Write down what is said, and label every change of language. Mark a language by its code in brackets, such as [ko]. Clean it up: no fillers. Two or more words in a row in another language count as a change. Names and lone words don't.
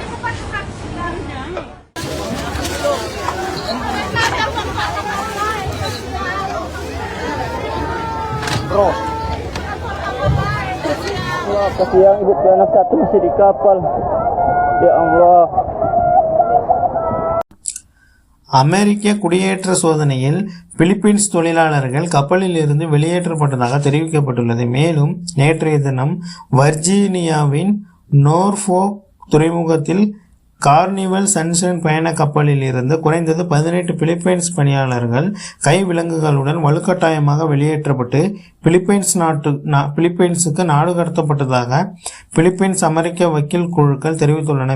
[id] Bro. Wah, kasihan ibu dan anak satu masih di kapal. Ya Allah. [ta] அமெரிக்க குடியேற்ற சோதனையில் பிலிப்பீன்ஸ் தொழிலாளர்கள் கப்பலில் இருந்து வெளியேற்றப்பட்டதாக தெரிவிக்கப்பட்டுள்ளது. மேலும் நேற்றைய தினம் வர்ஜீனியாவின் நோர்ஃபோக் துறைமுகத்தில் கார்னிவல் சன்ஷைன் பயண கப்பலில் இருந்து குறைந்தது 18 பிலிப்பைன்ஸ் பணியாளர்கள் கைவிலங்குகளுடன் வலுக்கட்டாயமாக வெளியேற்றப்பட்டு பிலிப்பைன்ஸுக்கு நாடு கடத்தப்பட்டதாக பிலிப்பைன்ஸ் அமெரிக்க வக்கீல் குழுக்கள் தெரிவித்துள்ளன.